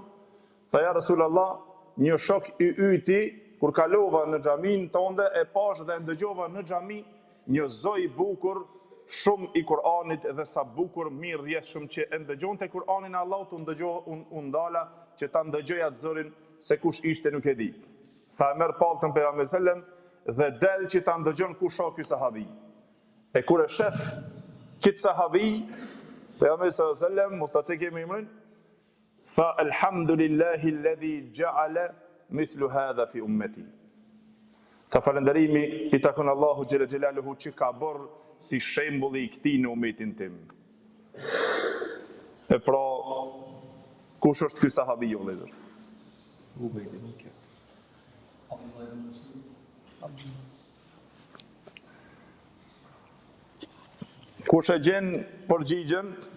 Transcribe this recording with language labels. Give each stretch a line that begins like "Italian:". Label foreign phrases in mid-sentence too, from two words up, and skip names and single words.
Albanian: Tha
Arabic: يا رسول الله,
Albanian: një shok i yti kur kalova në xhamin tonde e pash dhe ndëgjova në xhami një zoj bukur shumë i Kur'anit dhe sa bukur mirë rjesht shumë që ndëgjon të Kur'anin e Allahut, unë ndala që ta ndëgjoj atë zërin se kush ishte nuk e di. Tha merr paltën pejgamberi sallam dhe del që ta ndëgjon kush o ky sahabi. E kur e shef këtë sahabi, pejgamberi sallam mos ta cekë me emrin, tha
Arabic: الحمد لله الذي جعل مثل هذا في أمتي.
Albanian: Tha falënderimi i takon Allahu
Arabic: جل جلاله
Albanian: që ka bërë si shembulli i këtij në umetin tim. E pra, kush është ky sahabi o vëllezër? Kush e gjen përgjigjen?